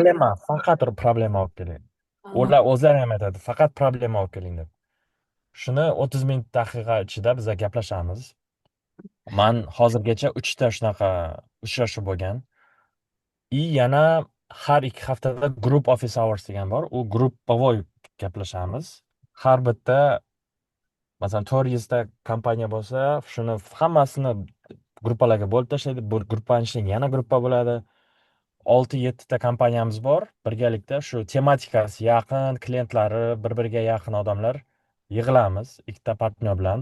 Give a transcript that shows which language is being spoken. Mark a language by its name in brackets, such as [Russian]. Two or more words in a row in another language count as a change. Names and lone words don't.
[Uzbek] Faqat problema olib keling. Aha. Ular o'zlari ham aytadi, faqat problema olib keling deb. Shuni 30 minut daqiqa ichida biz gaplashamiz. Man hozirgacha 3 ta shunaqa uchrashuv bo'lgan. Yana har 2 haftada [English] group office hours [Uzbek] degan bor. U gruppovoy gaplashamiz. Har bitta masalan 400 ta kompaniya bo'lsa, shuni hammasini gruppalarga bo'lib tashlaydi. Bu gruppani ichidan yana gruppa bo'ladi. 6-7 ta kompaniyamiz bor. Birgalikda shu tematikasi yaqin, klientlari bir-biriga yaqin odamlar yig'ilamiz ikkita partnyor bilan.